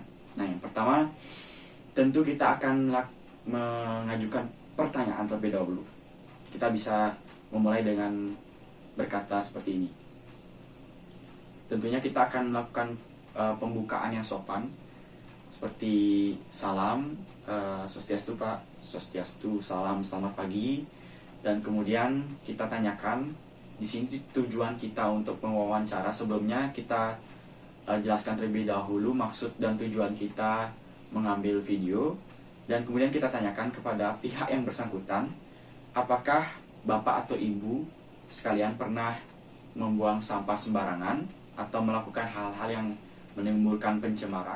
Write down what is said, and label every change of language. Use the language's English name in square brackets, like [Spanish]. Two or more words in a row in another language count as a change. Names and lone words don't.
[Indonesian] Nah, yang pertama tentu kita akan mengajukan pertanyaan terlebih dahulu. Kita bisa memulai dengan berkata seperti ini. Tentunya kita akan melakukan pembukaan yang sopan seperti salam, swastiastu Pak, swastiastu, salam, selamat pagi, dan kemudian kita tanyakan di sini tujuan kita untuk mewawancara. Sebelumnya kita jelaskan terlebih dahulu maksud dan tujuan kita mengambil video, dan kemudian kita tanyakan kepada pihak yang bersangkutan, apakah Bapak atau Ibu sekalian pernah membuang sampah sembarangan atau melakukan hal-hal yang menimbulkan pencemaran.